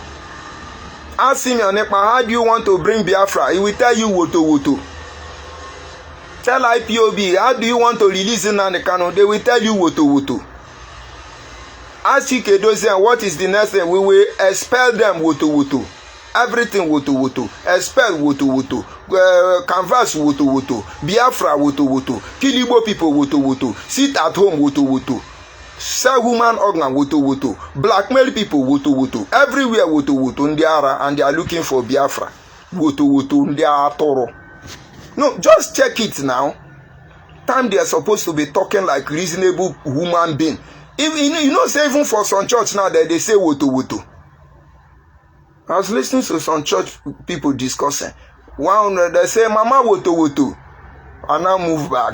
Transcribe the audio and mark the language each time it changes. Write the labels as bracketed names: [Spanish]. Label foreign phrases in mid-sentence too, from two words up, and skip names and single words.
[English] Ask him, how do you want to bring Biafra? He will tell you woto. Tell IPOB, how do you want to release Nnamdi Kanu? They will tell you woto. Ask Ikedozie, what is the next thing? We will expel them woto. Everything woto. Expel woto. Canvas woto. Biafra woto. Kill Igbo people woto. Sit at home woto. Sell human organ woto. Blackmail people woto. Everywhere woto. Ndiara, and they are looking for Biafra. Woto. [Igbo] Ndiara toro. [English] No, just check it now. Time they are supposed to be talking like reasonable human being. If, say even for some church now that they say woto. I was listening to some church people discussing. One they say Mama woto. And now move back.